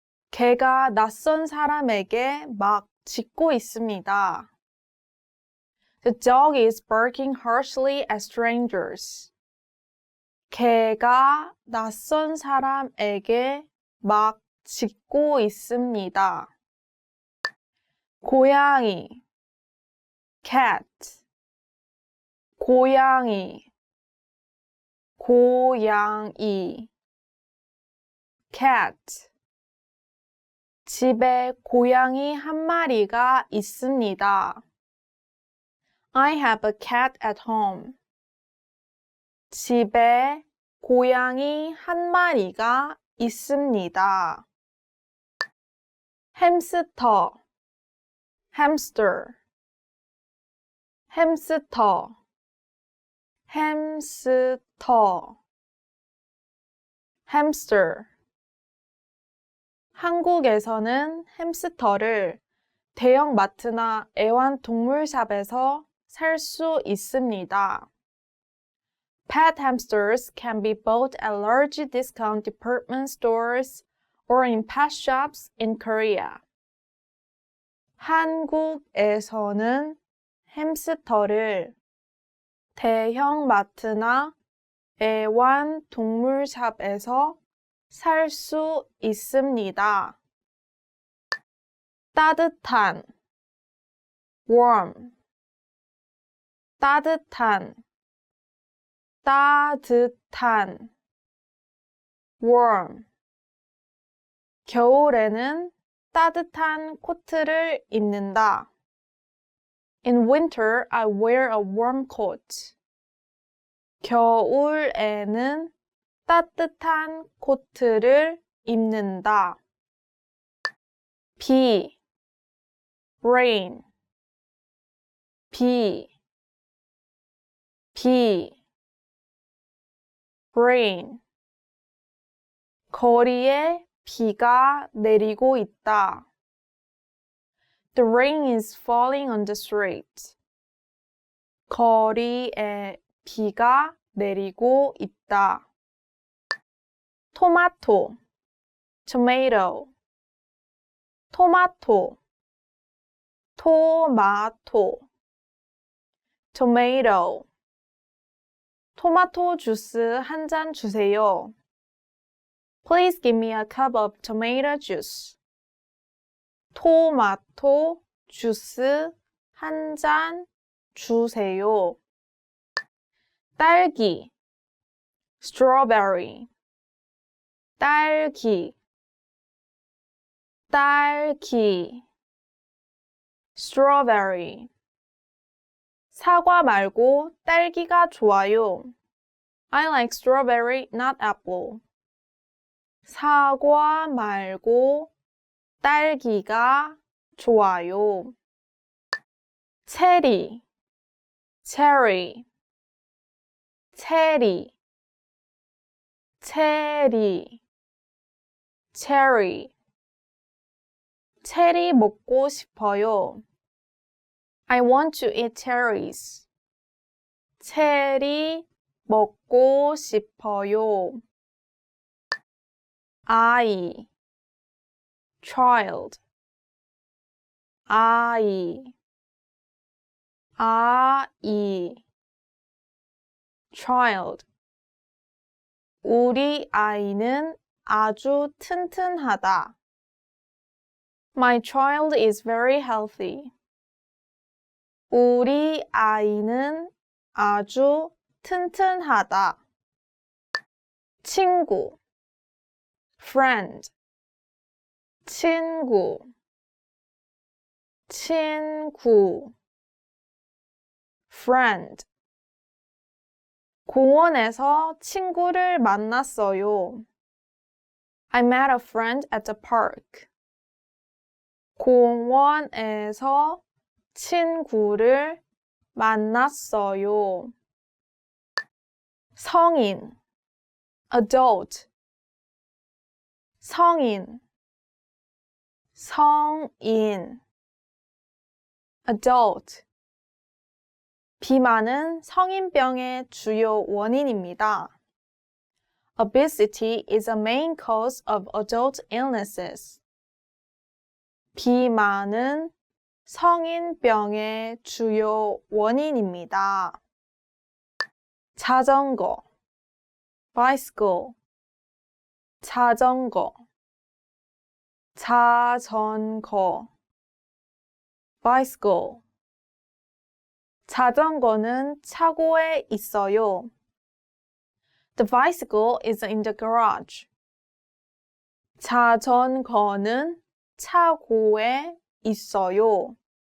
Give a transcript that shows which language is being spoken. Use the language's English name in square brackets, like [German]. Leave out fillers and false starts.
[Korean] 개가 낯선 사람에게 막 짖고 있습니다. [English] The dog is barking harshly at strangers. [Korean] 개가 낯선 사람에게 막 짖고 있습니다. 고양이 cat 고양이, 고양이. cat. 집에 고양이 한 마리가 있습니다. [English] I have a cat at home. [Korean] 집에 고양이 한 마리가 있습니다. 햄스터, hamster, 햄스터, 햄스터, hamster. 한국에서는 햄스터를 대형 마트나 애완동물샵에서 살 수 있습니다. [English] Pet hamsters can be bought at large discount department stores or in pet shops in Korea. [Korean] 한국에서는 햄스터를 대형 마트나 애완동물샵에서 살 수 있습니다. 따뜻한 warm, 따뜻한, 따뜻한 warm. 겨울에는 따뜻한 코트를 입는다. [English] In winter, I wear a warm coat. [Korean] 겨울에는 따뜻한 코트를 입는다. 비, rain, 비, 비, rain. 거리에 비가 내리고 있다. [English] The rain is falling on the street. [Korean] 거리에 비가 내리고 있다. 토마토, tomato, 토마토, 토마토, tomato. 토마토 주스 한 잔 주세요. [English] Please give me a cup of tomato juice. [Korean] 토마토 주스 한 잔 주세요. 딸기, strawberry, 딸기, 딸기, strawberry. 사과 말고 딸기가 좋아요. [English] I like strawberry, not apple. [Korean] 사과 말고 딸기가 좋아요. 체리, cherry, 체리, 체리, cherry. 체리 먹고 싶어요. [English] I want to eat cherries. [Korean] 체리 먹고 싶어요. 아이, child, 아이, 아이, child. 우리 아이는 아주 튼튼하다. [English] My child is very healthy. [Korean] 우리 아이는 아주 튼튼하다. 친구, friend, 친구, 친구, friend. 공원에서 친구를 만났어요. [English] I met a friend at the park. [Korean] 공원에서 친구를 만났어요. 성인, adult, 성인, 성인, adult. 비만은 성인병의 주요 원인입니다. [English] Obesity is a main cause of adult illnesses. [Korean] 비만은 성인병의 주요 원인입니다. 자전거, bicycle, 자전거, 자전거, bicycle. 자전거는 차고에 있어요. [English] The bicycle is in the garage. [Korean] 자전거는 차고에 있어요.